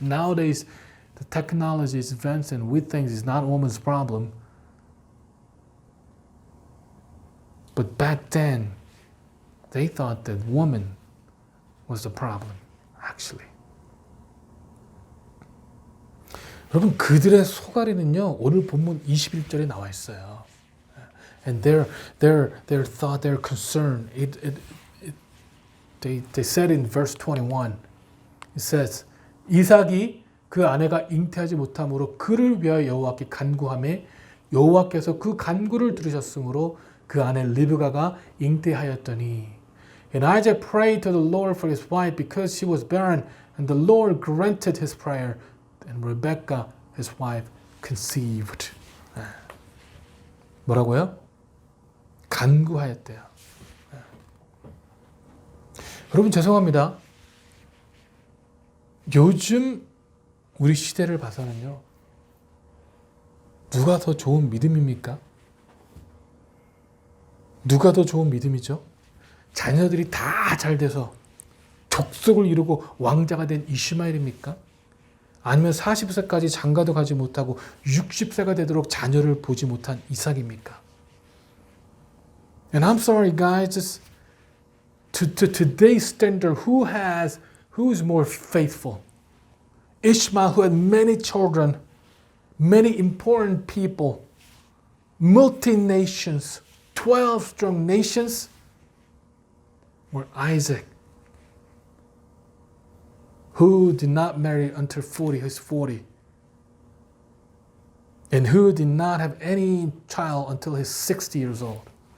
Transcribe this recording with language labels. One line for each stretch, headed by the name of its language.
English: Nowadays, the technology is advanced and we think it's not a woman's problem. But back then, they thought that woman was the problem, actually.
Korean: 여러분, 그들의 소가리는요, 오늘 본문 21절에 나와 있어요.
English: And their thought, their concern, they said in verse 21, it says,
Korean: 이삭이 그 아내가 잉태하지 못함으로 그를 위하여 여호와께 간구하매 여호와께서 그 간구를 들으셨으므로 그 아내 리브가가 잉태하였더니.
English: And Isaac prayed to the Lord for his wife because she was barren, and the Lord granted his prayer. And Rebecca, his wife, conceived.
Korean: 뭐라고요? 간구하였대요. 여러분 죄송합니다. 요즘 우리 시대를 봐서는요, 누가 더 좋은 믿음입니까? 누가 더 좋은 믿음이죠? 자녀들이 다 잘 돼서 족속을 이루고 왕자가 된 이스마엘입니까? 아니면 40세까지 장가도 가지 못하고 60세가 되도록 자녀를 보지 못한 이삭입니까?
English: And I'm sorry guys, just to today's standard, who is more faithful? Ishmael, who had many children, many important people, multi-nations, 12 strong nations, or Isaac, who did not marry until 40, he's 40, and who did not have any child until he's 60 years old.